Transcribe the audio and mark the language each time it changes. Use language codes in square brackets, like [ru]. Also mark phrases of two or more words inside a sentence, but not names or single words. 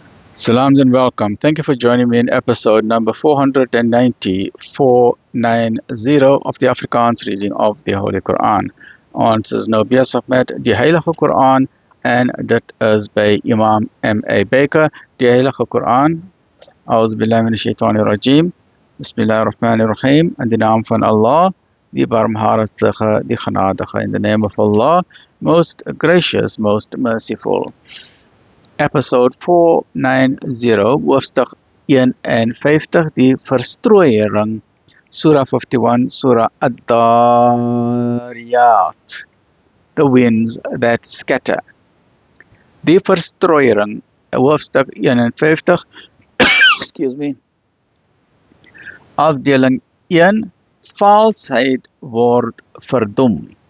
[en] Salams and welcome. Thank you for joining me in episode number 490 of the Afrikaans reading of the Holy Quran. [af] Ons is nou besig met die Heilige Quran en dit is by Imam M.A. Baker. Die Heilige Quran. [ar] أعوذ بالله من الشيطان الرجيم. بسم الله الرحمن الرحيم. [af] In die naam van Allah, die barmhartige, die genadige. [en] In the name of Allah, most gracious, most merciful. Episode 490, [af] hoofstuk 51, die verstrooiering, [en] Surah 51, Surah Ad-Dariyat, the winds that scatter. [af] Die verstrooiering, hoofstuk 51, [en] excuse me, [af] afdeling 1, valsheid word verdoem.